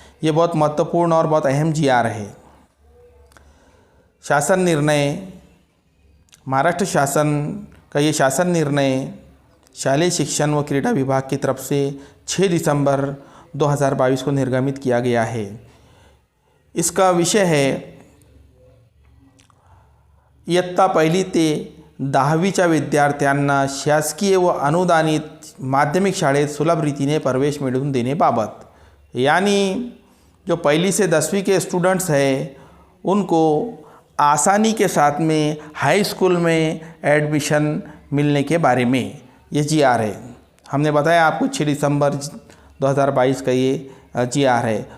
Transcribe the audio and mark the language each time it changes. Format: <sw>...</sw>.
<hi>ये बहुत महत्वपूर्ण और बहुत अहम जीआर है। शासन निर्णय, महाराष्ट्र शासन का ये शासन निर्णय शालेय शिक्षण व क्रीड़ा विभाग की तरफ से 6 दिसंबर 2022 को निर्गमित किया गया है। इसका विषय है</hi> <mr>इयत्ता 1ली ते 10वीच्या विद्यार्थ्यांना शासकीय व अनुदानित माध्यमिक शाळेत सुलभ रीतीने प्रवेश मिळवून देनेबाबत।</mr> <hi>यानी जो 1ली से 10वीं के स्टूडेंट्स हैं उनको आसानी के साथ में हाई स्कूल में एडमिशन मिलने के बारे में ये जीआर है। हमने बताया आपको 6 दिसंबर 2022 का ये जीआर है।</hi>